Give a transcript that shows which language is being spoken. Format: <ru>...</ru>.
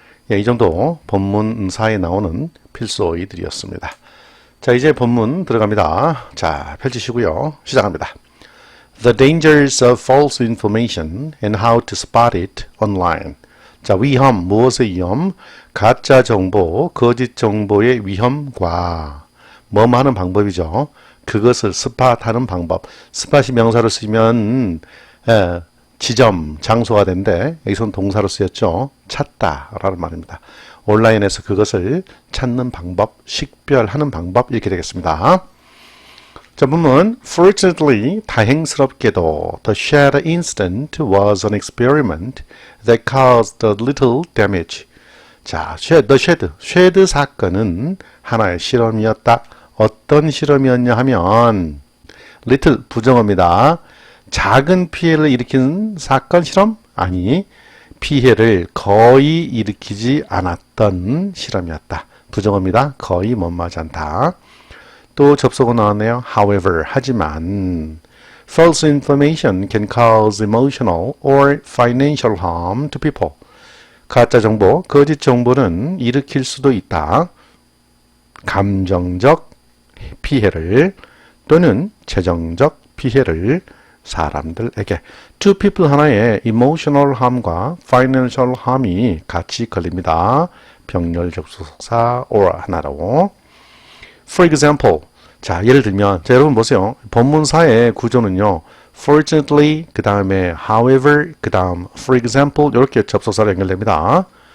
<ko>이 정도 본문 4에 나오는 필수어휘들이었습니다. 자, 이제 본문 들어갑니다. 자, 펼치시고요. 시작합니다.</ko> <en>The dangers of false information and how to spot it online.</en> <ko>자, 위험, 무엇의 위험? 가짜 정보, 거짓 정보의 위험과 뭐뭐 하는 방법이죠. 그것을 스팟하는 방법. 스팟이 명사로 쓰면 지점, 장소가 된데 여기서는 동사로 쓰였죠. 찾다라는 말입니다. 온라인에서 그것을 찾는 방법, 식별하는 방법 이렇게 되겠습니다. 자, 본문</ko> <en>Fortunately,</en> <ko>다행스럽게도</ko> <en>The Shed incident was an experiment that caused little damage.</en> <ko>자, The Shed 사건은 하나의 실험이었다. 어떤 실험이었냐 하면 little 부정어입니다. 작은 피해를 일으킨 사건 실험? 아니, 피해를 거의 일으키지 않았던 실험이었다. 부정어입니다. 거의 못마지 않다. 또 접속어 나왔네요.</ko> <en>However,</en> <ko>하지만</ko> <en>false information can cause emotional or financial harm to people.</en> <ko>가짜 정보, 거짓 정보는 일으킬 수도 있다. 감정적 피해를 또는 재정적 피해를 사람들에게. to people 하나에 emotional harm과 financial harm이 같이 걸립니다. 병렬 접속사 or 하나로.</ko> <en>For example,</en> <ko>자 예를 들면 자, 여러분 보세요. 본문사의 구조는요. Fortunately 그 다음에 however 그 다음 for example 이렇게 접속사로 연결됩니다.</ko>